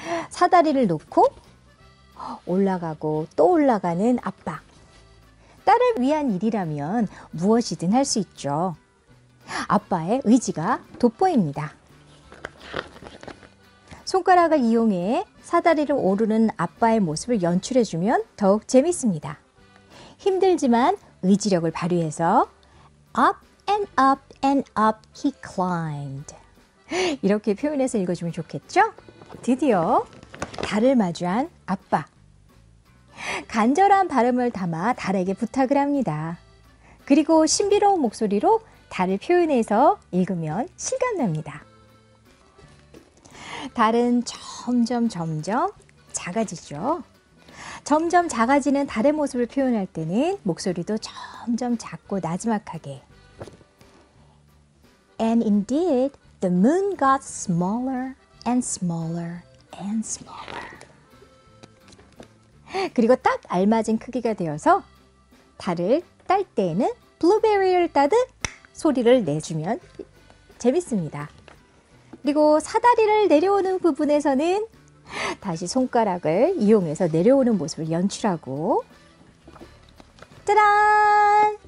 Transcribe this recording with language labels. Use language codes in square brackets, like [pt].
[ko] 사다리를 놓고 올라가고 또 올라가는 아빠. 딸을 위한 일이라면 무엇이든 할 수 있죠. 아빠의 의지가 돋보입니다. 손가락을 이용해 사다리를 오르는 아빠의 모습을 연출해주면 더욱 재밌습니다. 힘들지만 의지력을 발휘해서 [en] up and up and up he climbed. [ko] 이렇게 표현해서 읽어주면 좋겠죠? 드디어 달을 마주한 아빠. 간절한 발음을 담아 달에게 부탁을 합니다. 그리고 신비로운 목소리로 달을 표현해서 읽으면 실감납니다. 달은 점점 작아지죠. 점점 작아지는 달의 모습을 표현할 때는 목소리도 점점 작고 나지막하게. [en] And indeed, the moon got smaller and smaller and smaller. [ko] 그리고 딱 알맞은 크기가 되어서 달을 딸 때에는 블루베리를 따듯 소리를 내주면 재밌습니다. 그리고 사다리를 내려오는 부분에서는 다시 손가락을 이용해서 내려오는 모습을 연출하고 짜란!